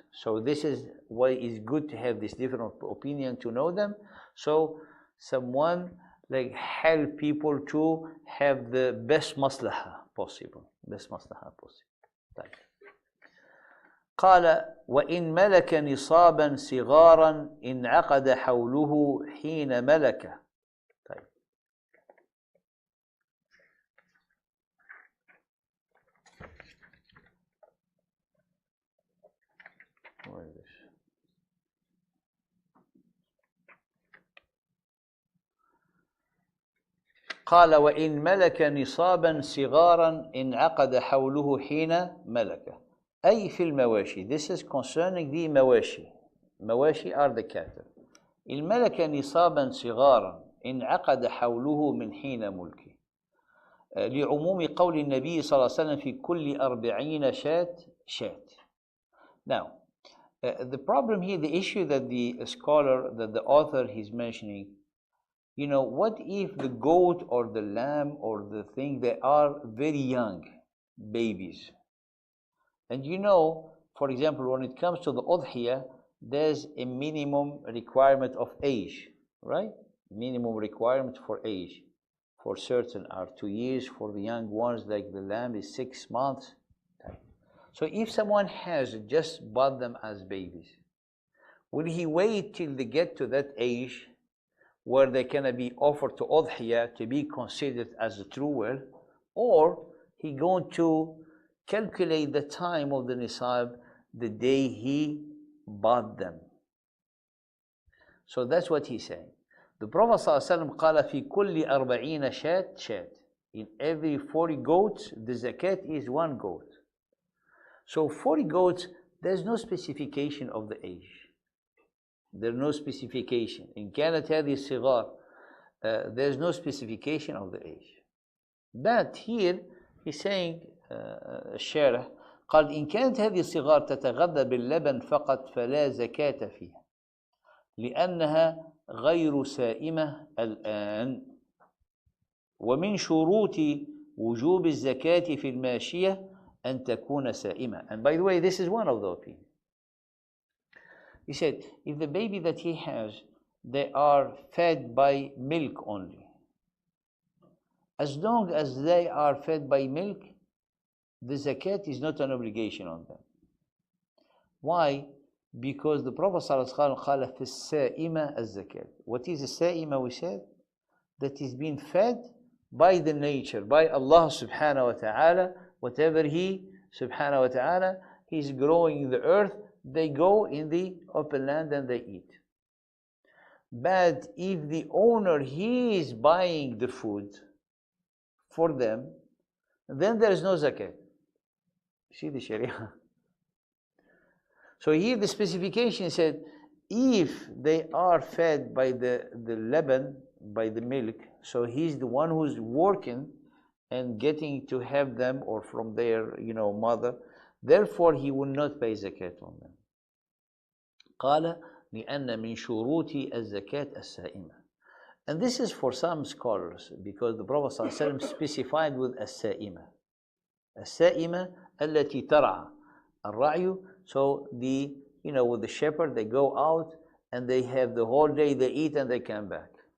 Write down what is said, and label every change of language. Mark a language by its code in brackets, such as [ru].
[en] So this is why it's good to have this different opinion, to know them. So someone like help people to have the best maslaha possible. Best maslaha possible. طيب. [ar] قال وإن ملك نصابا صغارا انعقد حوله حين ملكه. طيب. قال وإن ملك نصابا صغارا انعقد حوله حين ملكه. أي في المواشي. [en] This is concerning the مواشي. مواشي are the cattle. [ar] إن ملك نصابا صغارا انعقد حوله من حين ملكه. لعموم قول النبي صلى الله عليه وسلم في كل 40 شاة. [en] Now, the problem here, the issue that the scholar, that the author is mentioning, what if the goat or the lamb or the thing, they are very young babies? And for example, when it comes to the udhiyah, there's a minimum requirement of age, right? Minimum requirement for age. For certain are 2 years, for the young ones like the lamb is 6 months. So if someone has just bought them as babies, will he wait till they get to that age where they can be offered to udhiyah to be considered as a true well, or he going to calculate the time of the nisab the day he bought them? So that's what he's saying. [ar] The Prophet ﷺ قال في كل 40 شاة. [en] In every 40 goats, the zakat is 1 goat. So 40 goats, there's no specification of the age. There's no specification. In [ar] كانت هذه الصغار, [en] there's no specification of the age. But here he's saying, [ar] الشارح قال إن كانت هذه الصغار تتغذى باللبن فقط فلا زكاة فيها لأنها غير سائمة الآن. ومن شروط وجوب الزكاة في الماشية أن تكون سائمة. [en] And by the way, this is one of the opinions. He said, if the baby that he has, they are fed by milk only, as long as they are fed by milk, the zakat is not an obligation on them. Why? Because the Prophet ﷺ [ar] قال في السائمة الزكاة. [en] What is a sa'ima, we said? That is being fed by the nature, by Allah subhanahu wa ta'ala. Whatever he subhanahu wa ta'ala, he's growing in the earth, they go in the open land and they eat. But if the owner, he is buying the food for them, then there is no zakat. See the Sharia. So here the specification said, if they are fed by the leban, by the milk, so he's the one who's working and getting to have them, or from their mother, therefore he will not pay zakat on them. [ar] قال لأن من شروط الزكاة السائمة. [en] And this is for some scholars, because the Prophet ﷺ specified with السائمة. [ar] السائمة التي ترعى. [en] الرعي, so with the shepherd, they go out and they have the whole day, they eat and they come back.